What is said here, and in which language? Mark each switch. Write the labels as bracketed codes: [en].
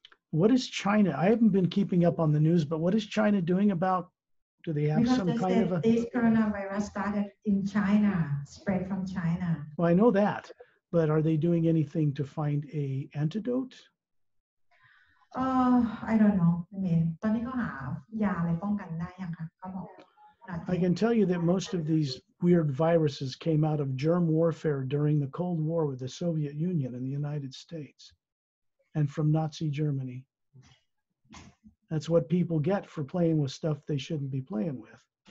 [en] What is China? I haven't been keeping up on the news, but what is China doing about? Do they have some kind of a? This coronavirus started in China, spread from China. Well, I know that, but are they doing anything to find a antidote? I don't know. [th] ตอนนี้เขาหายาอะไรป้องกันได้ยังคะเขาบอก [en] I can tell you that most of these weird viruses came out of germ warfare during the Cold War with the Soviet Union and the United States, and from Nazi Germany. That's what people get for playing with stuff they shouldn't be playing with.